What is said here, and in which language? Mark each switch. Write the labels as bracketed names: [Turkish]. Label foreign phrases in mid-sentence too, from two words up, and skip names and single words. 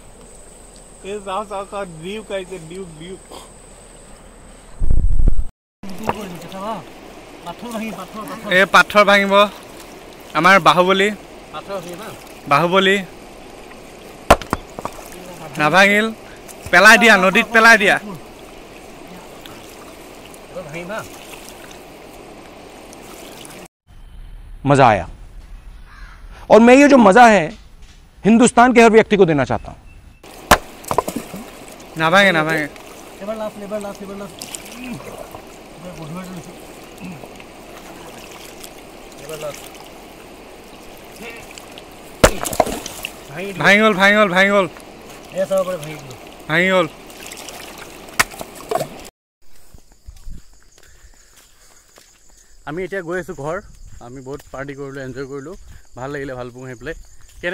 [Assamese] এই পাথৰ ভাঙিব আমাৰ বাহুবলী নাভাঙিল পেলাই দিয়া নদীত পেলাই দিয়া [Hindi] मज़ा आया और मैं ये जो मज़ा है हिंदुस्तान के हर व्यक्ति को देना चाहता हूँ [Assamese] নাভাঙে ভাঙি গ'ল আমি এতিয়া গৈ আছোঁ ঘৰ আমি বহুত পাৰ্টি কৰিলোঁ এনজয় কৰিলোঁ ভাল লাগিলে ভালপুং আহি পেলাই কেনে